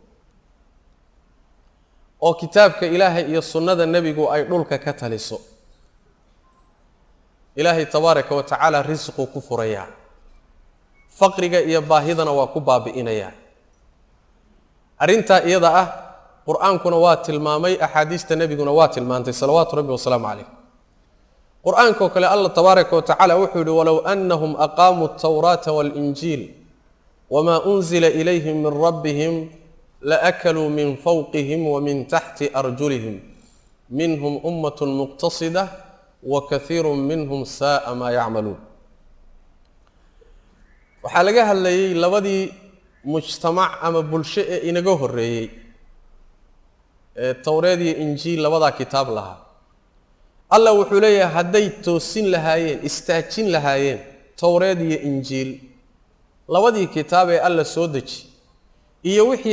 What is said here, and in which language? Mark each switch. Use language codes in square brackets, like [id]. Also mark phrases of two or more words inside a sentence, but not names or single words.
[so] oo kitaabka Ilaahay iyo sunnada nabigu ay dhulka ka taliso Ilaahi [ar] تبارك وتعالى [so] rizqo ku furaya faqriga iyo baahidana waa ku baabi'inaya arinta iyada ah quraankuna waa tilmaamay ahadiista nabiguna waa tilmaantay [ar] صلوات ربي وسلامه عليه [so] quraanka kale Allah [ar] تبارك وتعالى [so] wuxuu yiri [ar] ولو أنهم أقاموا التوراة والإنجيل وما أنزل إليهم من ربهم لأكلوا من فوقهم ومن تحت أرجلهم منهم أمة مقتصدة وكثير منهم ساء ما يعملون [so] waxa laga hadlayay labadii mujtamac ama bulsho ee inaga horeeyay tawreed iyo injiil labada kitaab laha Allah wuxuu leeyahay haday toosin lahaayeen istaajin lahaayeen tawreed iyo injiil labadii kitaab ee Allah soo deji iyo wixii